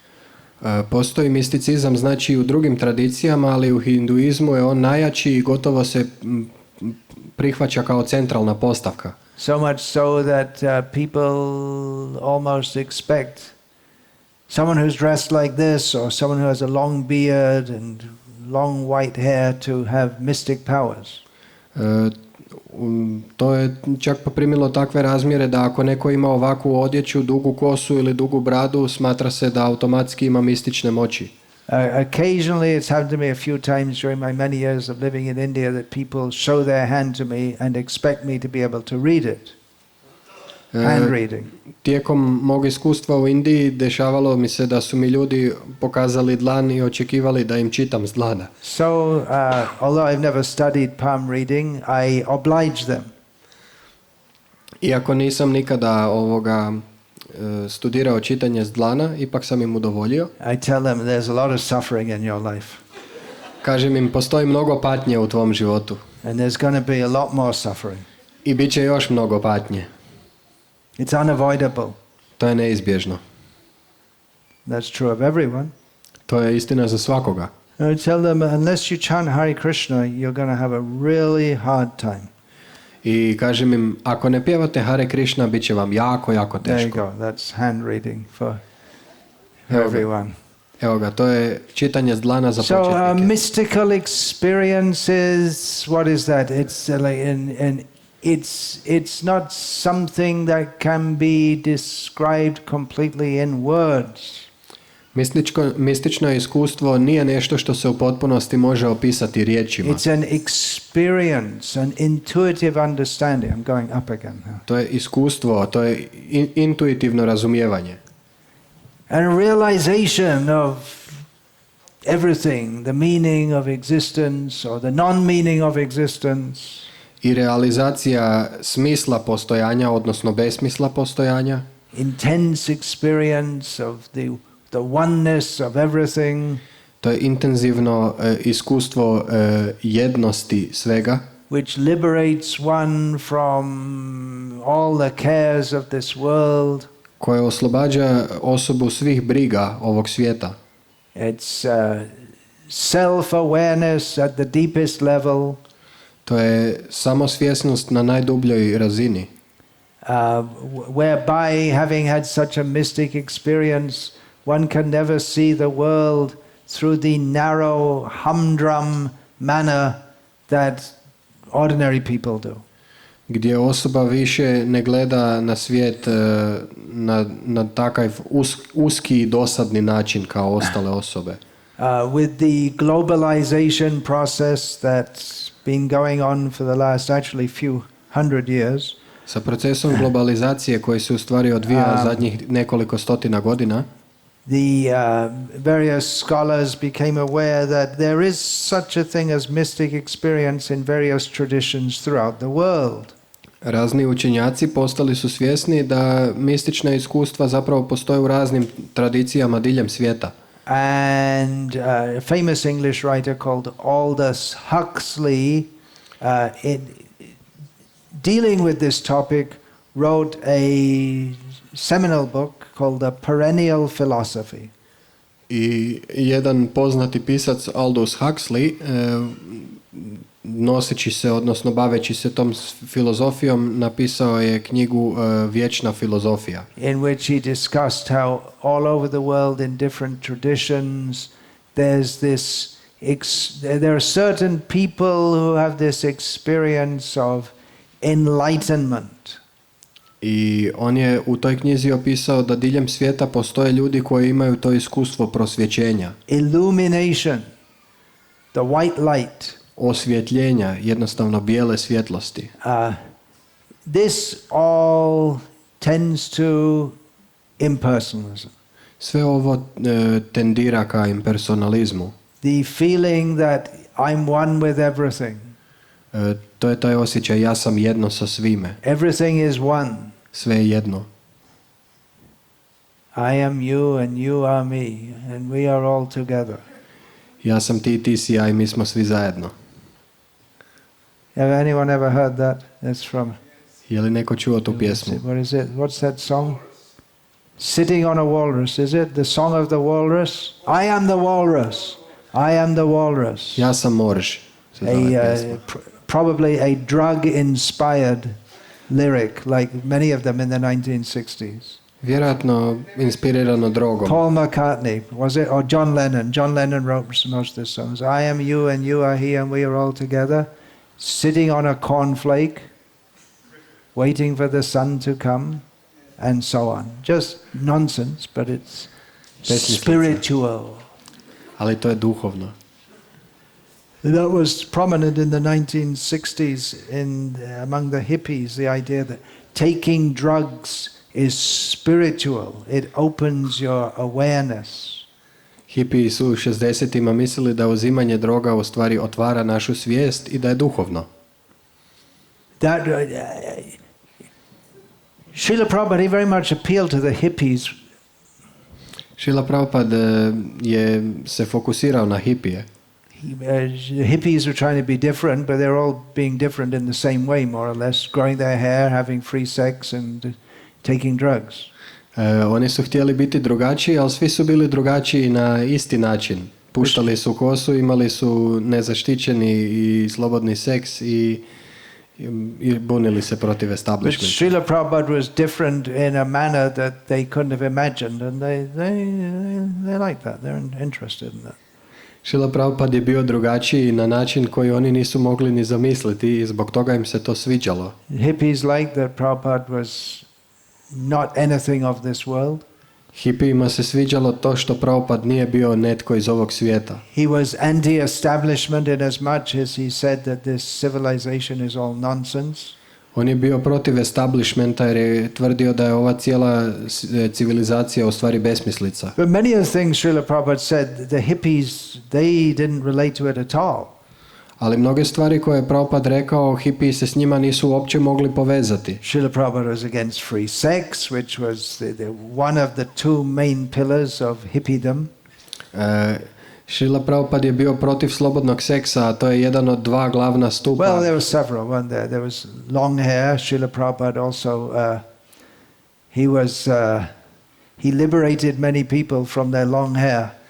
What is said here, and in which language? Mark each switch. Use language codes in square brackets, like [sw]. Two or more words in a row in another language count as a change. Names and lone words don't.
[hr] Postoji misticizam, znači u drugim tradicijama, ali u hinduizmu je on najjači i gotovo se prihvaća kao centralna postavka. [en] So much so that people almost expect someone who's dressed like this or someone who has a long beard and long white hair to have mystic powers. [hr] To je čak poprimilo takve razmjere da ako neko ima ovakvu odjeću, dugu kosu ili dugu bradu, smatra se da automatski ima mistične moći. [en] Occasionally it's happened to me a few times during my many years of living in India that people show their hand to me and expect me to be able to read it. Hand reading. [hr] Tijekom mog iskustva u Indiji dešavalo mi se da su mi ljudi pokazali dlan i očekivali da im čitam s dlana. [en] So, although I've never studied palm reading, I oblige them. [hr] Iako nisam nikada studirao čitanje s dlana, ipak sam im udovoljio. [en] I tell them there's a lot of suffering in your life. [hr] Kažem im, postoji mnogo patnje u tvom životu. [en] And there's going to be a lot more suffering. [hr] I bit će još mnogo patnje. [en] It's unavoidable. [hr] To je neizbježno. [en] That's true of everyone. [hr] To je istina za svakoga. [en] I tell them, unless you chant Hare Krishna, you're going to have a really hard time. [hr] I kažem im, ako ne pjevate Hare Krishna, bit će vam jako, jako teško. [en] There you go. That's hand reading for everyone. [hr] Evo ga, to je čitanje s dlana za početnike. [en] So, mystical experiences, what is that? It's like it's not something that can be described completely in words. [hr] Mistično iskustvo nije nešto što se u potpunosti može opisati riječima. [en] It's an experience, an intuitive understanding. I'm going up again. [hr] To je iskustvo, to je intuitivno razumijevanje. [en] And a realization of everything, the meaning of existence or the non-meaning of existence. [hr] I realizacija smisla postojanja, odnosno besmisla postojanja. [en] Intense experience of the oneness of everything. [hr] To je intenzivno iskustvo jednosti svega. [en] Which liberates one from all the cares of this world. [hr] Koje oslobađa osobu svih briga ovog svijeta. [en] It's self-awareness at the deepest level. [hr] To je samosvjesnost na najdubljoj razini. [en] Whereby having had such a mystic experience, one can never see the world through the narrow, humdrum manner that ordinary people do. [hr] Gdje osoba više ne gleda na svijet na takav uski i dosadni način kao ostale osobe. [en] With the globalization process that's been going on for the last actually few hundred years. [hr] Sa procesom globalizacije koji se u stvari odvija zadnjih nekoliko stotina godina. [en] The various scholars became aware that there is such a thing as mystic experience in various traditions throughout the world. [hr] Razni učenjaci postali su svjesni da mistična iskustva zapravo postoje u raznim tradicijama diljem svijeta. [en] And a famous English writer called Aldous Huxley, dealing with this topic, wrote a seminal book called The Perennial Philosophy. [hr] I jedan poznati pisac Aldous Huxley, noseći se, odnosno baveći se tom filozofijom, napisao je knjigu Vječna filozofija. [en] In which he discussed how all over the world in different traditions there's this there are certain people who have this experience of enlightenment. [hr] I on je u toj knjizi opisao da diljem svijeta postoje ljudi koji imaju to iskustvo prosvjećenja. [en] Illumination, the white light. [hr] Osvjetljenja, jednostavno bijele svjetlosti. [en] This all tends to impersonalism. [hr] Sve ovo tendira ka impersonalizmu. [en] The feeling that I'm one with everything. [hr] To je taj osjećaj, ja sam jedno sa svime. [en] Everything is one. [hr] Sve je jedno. [en] I am you and you are me and we are all together. [hr] Ja sam ti, ti si ja i mi smo svi zajedno. [en] Have anyone ever heard that? It's from... [hr] Je li neko čuo tu pjesmu? [en] What is it? What's that song? Sitting on a Walrus, is it? The song of the walrus? I am the walrus. I am the walrus. [hr] Ja sam morž. [en] Probably a drug-inspired lyric, like many of them in the 1960s. [hr] Vjerojatno inspirirano drogom. [en] Paul McCartney, was it? Or John Lennon. John Lennon wrote most of the songs. I am you and you are he and we are all together. Sitting on a cornflake, waiting for the sun to come, and so on. Just nonsense, but it's spiritual. [hr] Ali to je duhovno. [en] That was prominent in the 1960s among the hippies, the idea that taking drugs is spiritual. It opens your awareness. [hr] Hipiji su u 60-ima mislili da uzimanje droga u stvari otvara našu svijest i da je duhovno. [en] Srila Prabhupada, he very much appealed to the hippies. [hr] Srila Prabhupada se fokusirao na hipije. [en] The hippies were trying to be different, but they're all being different in the same way, more or less, growing their hair, having free sex and taking drugs. [hr] Oni su htjeli biti drugačiji, ali svi su bili drugačiji na isti način. Puštali su kosu, imali su nezaštićeni i slobodni seks i bunili se protiv establishmenta. [en] But Srila Prabhupada was different in a manner that they couldn't have imagined, and they like that. They're interested in that. [hr] Srila Prabhupada je bio drugačiji na način koji oni nisu mogli ni zamisliti i zbog toga im se to sviđalo. [en] Hippies liked that Prabhupada was not anything of this world. [hr] Hipijima se sviđalo to što Prabhupada nije bio netko iz ovog svijeta. [en] He was anti-establishment in as much as he said that this civilization is all nonsense. [hr] On je bio protiv establishmenta jer je tvrdio da je ova cijela civilizacija u stvari besmislica. [en] But many of the things Srila Prabhupada said, the hippies, they didn't relate to it at all. [hr] Ali mnoge stvari koje je Prabhupada rekao, hipiji se s njima nisu uopće mogli povezati. [en] Srila Prabhupada was against free sex, which was one of the two main pillars of hippiedom. [hr] Srila Prabhupada je bio protiv slobodnog seksa, a to je jedan od dva glavna stupa. [en] Well, there were several. One there was long hair. Srila Prabhupada also, he liberated many people from their long hair.